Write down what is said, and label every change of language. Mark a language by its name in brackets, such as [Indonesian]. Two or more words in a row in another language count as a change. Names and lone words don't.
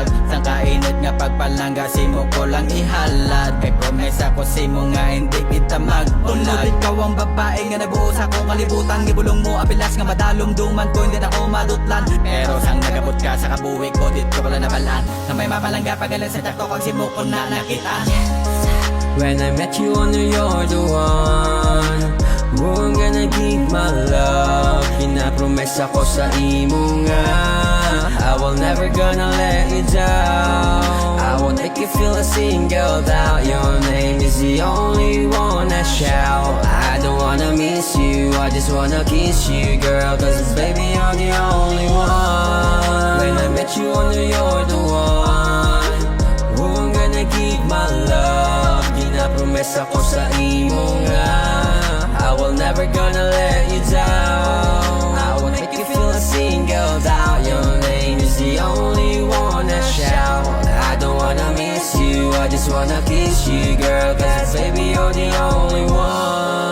[Hiligaynon] Sang kainit nga pagpalangga simo ko lang ihalad. Kay promesa ko simo nga hindi kita magbulag. Ikaw ang babae nga nabuo sa akong kalibutan. Gibulong mo apilas nga madalom duman ko hindi na ako madutlan. Pero sang nagabot ka sa kabuhi ko dito ko lang nabalaan. Na may mapalangga pagalan sa takto kag simo ko na nakita. [English] When I met you on you're the one who I'm gonna keep my love. [Hiligaynon] Pinapromes ako sa imo nga [English] I will never gonna let you down. I won't make you feel a single doubt. Your name is the only one I shout. I don't wanna miss you, I just wanna kiss you, girl. Cause baby you're the only one. When I met you on you're the one who I'm gonna keep my love. [Hiligaynon] Pinapromes ako sa imo nga [English] I will never gonna let you down. I won't make you feel a single doubt. Your name is the only one I shout. I don't wanna miss you, I just wanna kiss you, girl. Cause baby you're the only one.